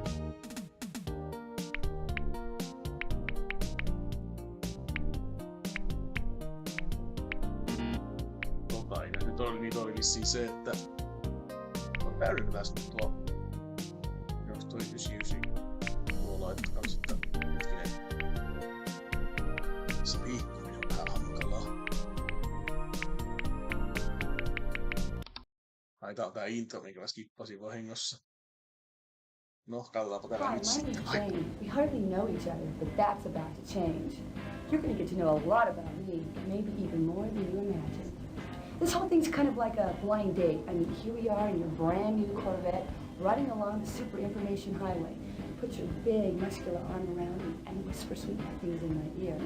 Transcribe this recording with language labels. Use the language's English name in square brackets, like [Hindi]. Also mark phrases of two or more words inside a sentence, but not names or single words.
[Finnish] Nyt oli vissiin se, että on täydennetään nyt tuo, jos toi 99 tuo laitetaan sitten hetkinen. Se liikkuminen on vähän hankalaa. Ai tää on tää intro, minkä mä skippasin vahingossa. No, katsotaanpa täällä nyt sitten. [English] Jane, we hardly know each other, but that's about to change. You're gonna get to know a lot about me, maybe even more than you imagine. This whole thing's kind of like a blind date. I mean, here we are in your brand new Corvette, riding along the super information highway. You put your big, muscular arm around me and whisper sweet things in my ear.